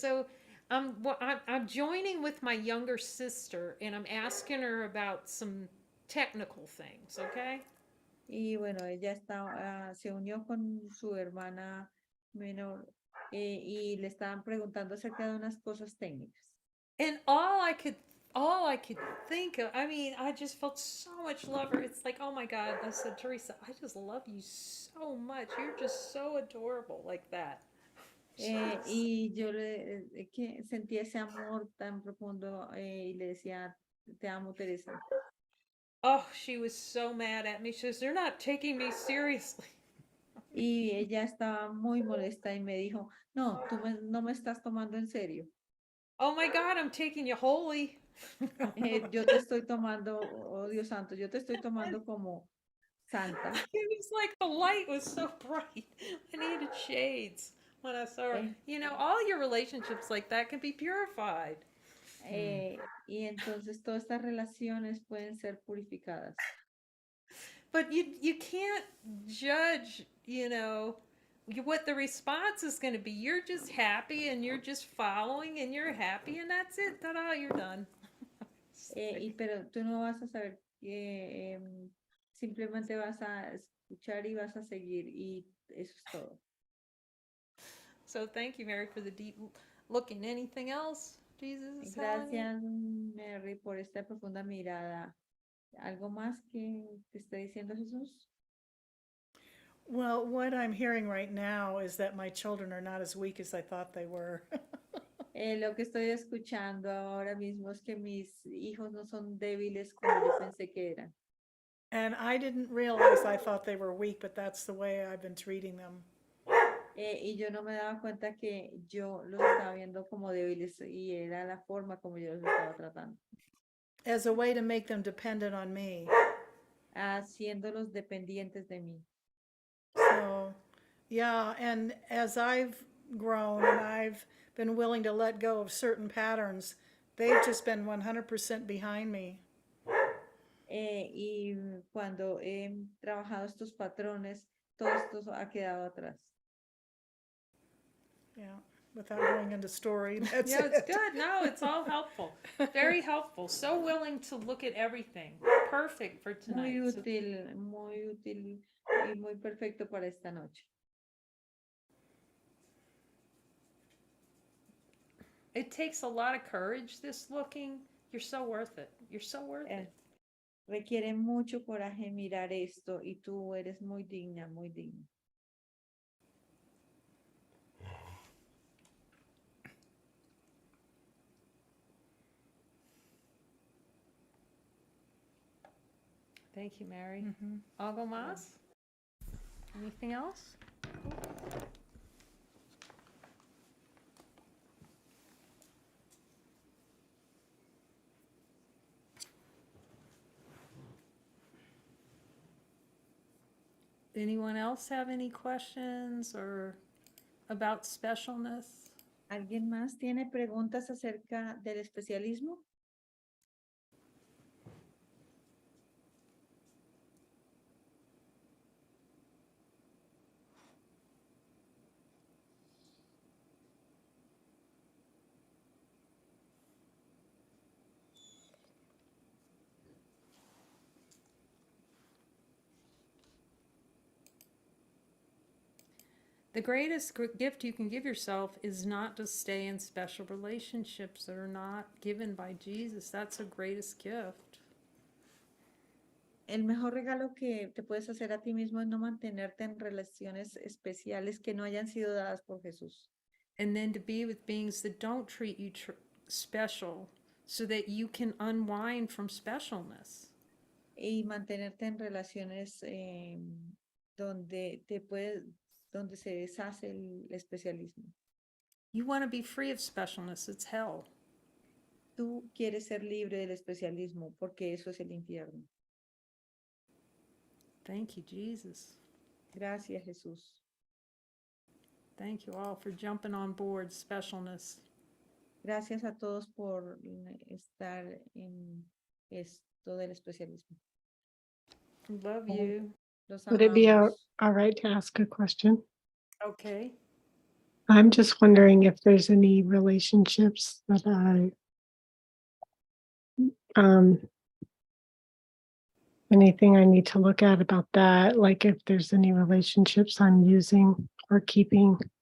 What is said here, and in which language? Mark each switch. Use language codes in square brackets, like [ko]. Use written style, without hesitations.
[en] So I'm joining with my younger sister, and I'm asking her about some technical things. Okay. [es] Y bueno, ella está, se unió con su hermana menor y le estaban preguntando acerca de unas cosas técnicas. [en] And all I could think of, I mean, I just felt so much love for her. It's like, oh my God, I said, Teresa, I just love you so much. You're just so adorable like that. [es] Y yo que sentía ese amor tan profundo y le decía, te amo, Teresa. [en] Oh, she was so mad at me. She says, they're not taking me seriously. [es] Y ella estaba muy molesta y me dijo, no, no me estás tomando en serio. [en] Oh my God, I'm taking you holy. [es] Yo te estoy tomando, oh Dios santo, yo te estoy tomando como santa. [en] It was like the light was so bright. I needed shades when I saw her. Eh. You know, all your relationships like that can be purified. [es] Y entonces todas estas relaciones pueden ser purificadas. [en] But you can't judge, you know, what the response is going to be. You're just happy and you're just following and you're happy and that's it. Ta-da, you're done. [es] Pero tú no vas a saber que simplemente vas a escuchar y vas a seguir y eso es todo. [en] So thank you, Mary, for the deep looking. Anything else? Jesus is telling you? [es] Gracias, Mary, por esta profunda mirada. ¿Algo más que te está diciendo Jesús? [en] Well, what I'm hearing right now is that my children are not as weak as I thought they were. [es] Lo que estoy escuchando ahora mismo es que mis hijos no son débiles como yo pensé que eran. [en] And I didn't realize I thought they were weak, but that's the way I've been treating them. [es] Y yo no me daba cuenta que yo los estaba viendo como débiles y era la forma como yo los estaba tratando. [en] As a way to make them dependent on me. [es] Haciéndolos dependientes de mí. [en] So, yeah, and as I've grown and I've been willing to let go of certain patterns, they've just been 100% behind me. [es] Y cuando he trabajado estos patrones, todo esto ha quedado atrás. [en] Yeah, without going into story, that's Yeah, it's it. good. No, it's all helpful. Very helpful. So willing to look at everything. Perfect for tonight. [es] Muy [en] So- [es] útil y muy perfecto para esta noche. [en] It takes a lot of courage, this looking. You're so worth it. You're so worth it. [es] Requiere mucho coraje mirar esto y tú eres muy digna, muy digna. [en] Thank you, Mary. [es] ¿Algo más? [en] Anything else? Anyone else have any questions or about specialness? [es] ¿Alguien más tiene preguntas acerca del especialismo? [en] The greatest gift you can give yourself is not to stay in special relationships that are not given by Jesus. That's the greatest gift. [es] El mejor regalo que te puedes hacer a ti mismo es no mantenerte en relaciones especiales que no hayan sido dadas por Jesús. [en] And then to be with beings that don't treat you special so that you can unwind from specialness. [es] y mantenerte en relaciones donde donde se deshace el especialismo. [en] You want to be free of specialness. It's hell. [es] Tú quieres ser libre del especialismo porque eso es el infierno. [en] Thank you, Jesus. [es] Gracias, Jesús. [en] Thank you all for jumping on board specialness. [es] Gracias a todos por estar en esto del especialismo. [en] Love you. [es] Los [en] Would it be [es] amamos. [en] all right to ask a question? Okay. I'm just wondering if there's any relationships that anything I need to look at about that, like if there's any relationships I'm using or keeping.